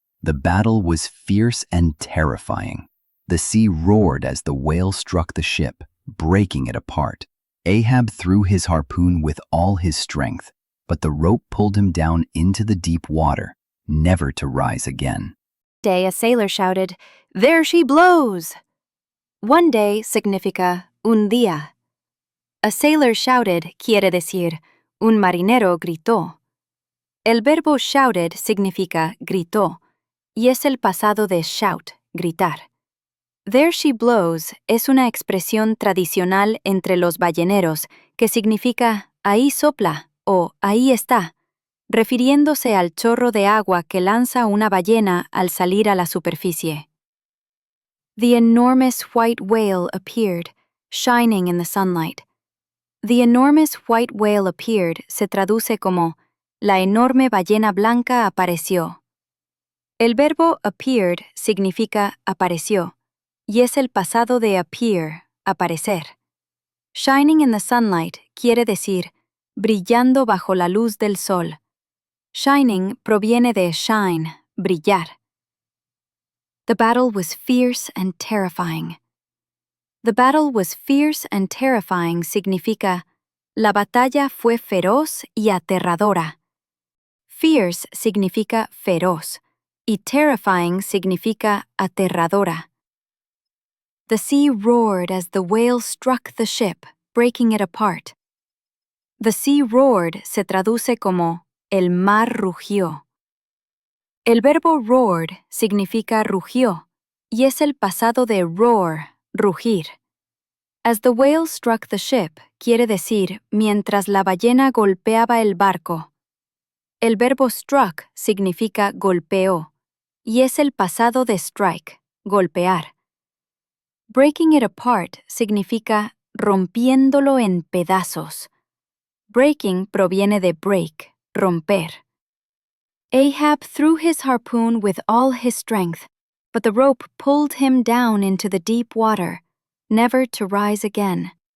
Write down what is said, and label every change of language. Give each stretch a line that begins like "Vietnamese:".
English: The battle was fierce and terrifying. The sea roared as the whale struck the ship, breaking it apart. Ahab threw his harpoon with all his strength, but the rope pulled him down into the deep water, never to rise again. Day a sailor shouted, "There she blows!" One day
Spanish: significa un día.
English: A sailor shouted
Spanish: quiere decir un marinero gritó. El verbo shouted significa gritó y es el pasado de shout, gritar.
English: There she blows
Spanish: es una expresión tradicional entre los balleneros que significa ahí sopla o ahí está, refiriéndose al chorro de agua que lanza una ballena al salir a la superficie.
English: The enormous white whale appeared, shining in the sunlight. The enormous white whale appeared
Spanish: se traduce como la enorme ballena blanca apareció. El verbo appeared significa apareció y es el pasado de appear, aparecer.
English: Shining in the sunlight
Spanish: quiere decir brillando bajo la luz del sol. Shining proviene de shine, brillar.
English: The battle was fierce and terrifying. The battle was fierce and terrifying
Spanish: significa la batalla fue feroz y aterradora. Fierce significa feroz y terrifying significa aterradora.
English: The sea roared as the whale struck the ship, breaking it apart. The sea roared
Spanish: se traduce como el mar rugió. El verbo roared significa rugió y es el pasado de roar, rugir.
English: As the whale struck the ship
Spanish: quiere decir mientras la ballena golpeaba el barco. El verbo struck significa golpeó y es el pasado de strike, golpear.
English: Breaking it apart
Spanish: significa rompiéndolo en pedazos. Breaking proviene de break, romper.
English: Ahab threw his harpoon with all his strength, but the rope pulled him down into the deep water, never to rise again.